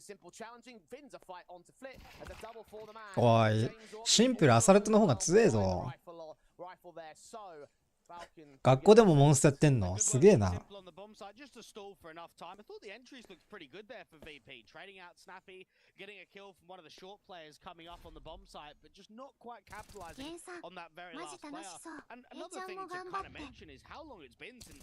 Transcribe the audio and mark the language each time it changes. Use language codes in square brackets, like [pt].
[en] Simple challenging, Vins a fight onto Flit as a double for the man. [ja] おい、シンプルアサルトの方が強えぞ。 [en] Rifle there, so [ja] 学校でもモンストやってんのすげえな。 [en] Just to stall for enough time. I thought the entries looked pretty good there for VP. Trading out Snappy, getting a kill from one of the short players coming up on the bomb site, but just not quite capitalizing on that very last player. And another thing to kind of mention is how long it's been since